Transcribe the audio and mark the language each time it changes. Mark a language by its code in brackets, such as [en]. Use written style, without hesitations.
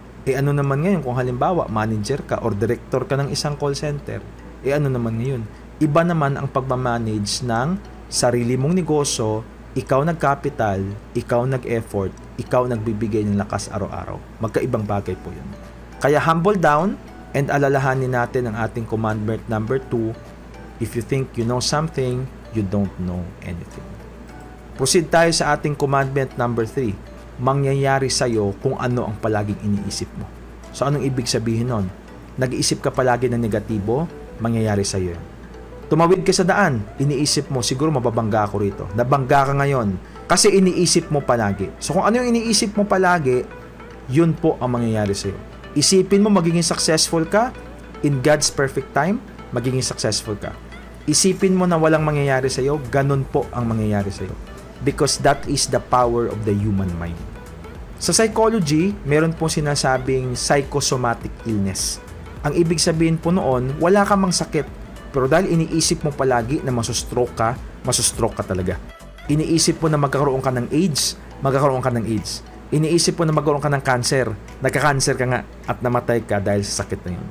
[tl] Ano naman ngayon kung halimbawa manager ka or director ka ng isang call center? Ano naman ngayon? Iba naman ang pagmamanage ng sarili mong negosyo, ikaw nag-capital, ikaw nag-effort, ikaw nagbibigay ng lakas araw-araw. Magkaibang bagay po yun. Kaya [en] humble down and [tl] alalahanin natin ang ating commandment number 2. [en] If you think you know something, you don't know anything. [tl] Proceed tayo sa ating commandment number 3. Mangyayari sa'yo kung ano ang palaging iniisip mo. So, anong ibig sabihin nun? Nag-iisip ka palagi ng negatibo, mangyayari sa'yo yan. Tumawid ka sa daan, iniisip mo, siguro mababangga ako rito. Nabangga ka ngayon kasi iniisip mo palagi. So, kung ano yung iniisip mo palagi, yun po ang mangyayari sa'yo. Isipin mo magiging successful ka, [en] in God's perfect time, [tl] magiging successful ka. Isipin mo na walang mangyayari sa iyo, ganun po ang mangyayari sa iyo. [en] Because that is the power of the human mind. [tl] Sa psychology, meron po sinasabing psychosomatic illness. Ang ibig sabihin po noon, wala ka mang sakit. Pero dahil iniisip mo palagi na masustroke ka talaga. Iniisip mo na magkakaroon ka ng AIDS, magkakaroon ka ng AIDS. Iniisip mo na magkaroon ka ng cancer, nagka-cancer ka nga at namatay ka dahil sa sakit na yun.